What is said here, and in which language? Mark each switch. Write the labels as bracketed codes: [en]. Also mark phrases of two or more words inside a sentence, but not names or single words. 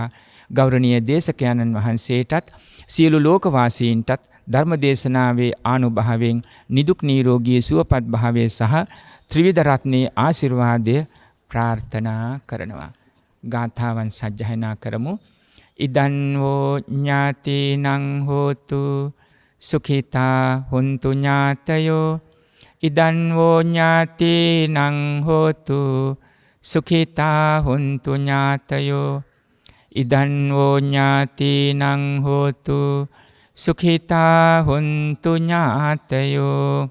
[si] ගෞරවනීය දේශකයන්න් වහන්සේටත් සියලු ලෝකවාසීන්ටත් ධර්ම දේශනාවේ ආනුභාවයෙන් නිදුක් නිරෝගී සුවපත් භාවයේ සහ ත්‍රිවිධ රත්නයේ ආශිර්වාදය ප්‍රාර්ථනා කරනවා. ගාථාවන් සජ්ජායනා කරමු. [pi] ඉදන් වෝ ඥාතිනං හෝතු සුඛිතා හුන්තු ඥාතයෝ ඉදං වෝ ඥාතිනං හෝතු සුඛිතා හුන්තු ඥාතයෝ ඉදං වෝ ඥාතිනං හෝතු සුඛිතා හුන්තු ඥාතයෝ